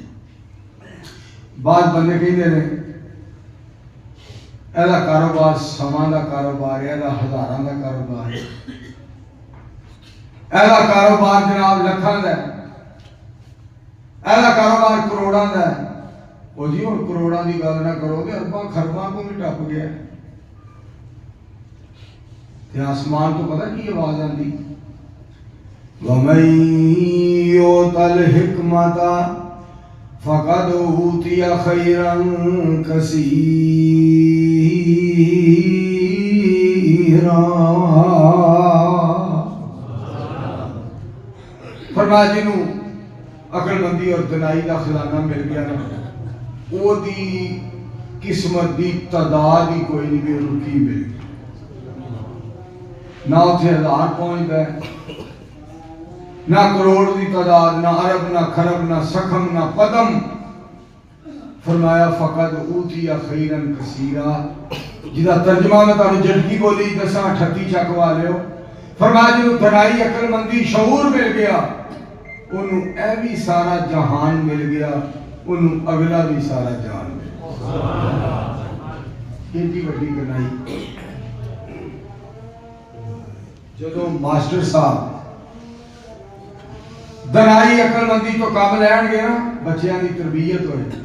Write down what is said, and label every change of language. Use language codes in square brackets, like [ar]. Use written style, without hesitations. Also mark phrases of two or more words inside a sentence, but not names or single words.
[ur] بعض بندے کہتے ہیں ایسا کاروبار سامان کا کاروبار ہے، ایسا ہزاراں کا کاروبار ہے، ایسا کاروبار جناب لکھاں کا ہے، ایسا کاروبار کروڑاں کا ہے. [pa] وہ جی اور کروڑاں کی گل نہ کرو کہ ارباں خرباں کو بھی ٹپ گیا. تے آسمان تو پتہ کی آواز آتی، [ar] وَمَن يُؤْتَ الْحِكْمَةَ فَقَدْ أُوتِيَ خَيْرًا كَثِيرًا. [pa] فرمایا جنوں عقل مندی اور دانائی کا خزانہ مل گیا نا، وہ دی قسمت دی تعداد ہی کوئی نہیں، بے رکی مل گئی. نہ اتنے ہزار پہنچ گئے، نہ کروڑ دی تعداد، نہ ارب، نہ خرب، نہ سکھم، نہ پدم. فرمایا [ar] فقد اوتی خیرا کثیرا، [pa] جدا ترجمہ میں تانوں جھٹکی بولی دساں 38 چک والے ہو. فرمایا جنوں دانائی عقل مندی شعور مل گیا، انہوں اے بھی سارا جہان مل گیا، انہوں اگلا بھی سارا جہان مل گیا. [ur] کتنی بڑی دانائی. [pa] جدو ماسٹر صاحب دانائی عقل مندی تو کام لین گے نا، بچیاں دی تربیت ہوئے.